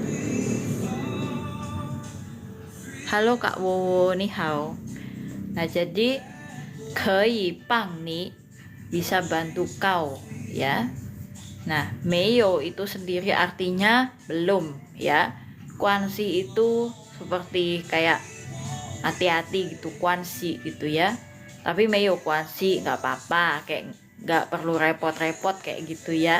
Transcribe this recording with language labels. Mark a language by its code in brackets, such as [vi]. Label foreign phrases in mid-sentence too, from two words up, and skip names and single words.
[id] Halo Kak Wowo, [zh] 你好. [id] Nah, jadi [zh] 可以帮你 [id] bisa bantu kau ya. Nah, 没有 itu sendiri artinya belum ya. Kuansi itu seperti kayak hati-hati gitu, kuansi gitu ya. Tapi [zh] 没有关系 [id] nggak apa-apa, kayak nggak perlu repot-repot kayak gitu ya.